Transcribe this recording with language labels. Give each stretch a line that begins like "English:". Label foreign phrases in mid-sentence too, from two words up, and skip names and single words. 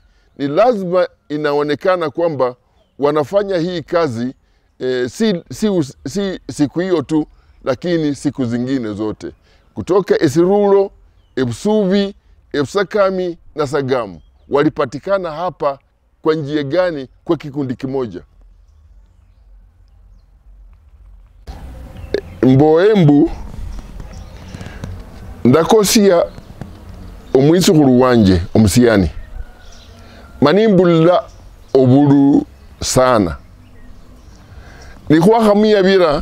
Swahili: Ni lazima inaonekana kwamba wanafanya hii kazi si siku hiyo tu, lakini siku zingine zote. Kutoka Esirulo, Ebusubi, Ebusakami na Sagamu walipatikana hapa kwa njia gani kwa kikundi kimoja?
Luyia: Mboembu ndakosia omwisukulu wanje omusiyani manimbulila obulu sana nikhwakhamia bira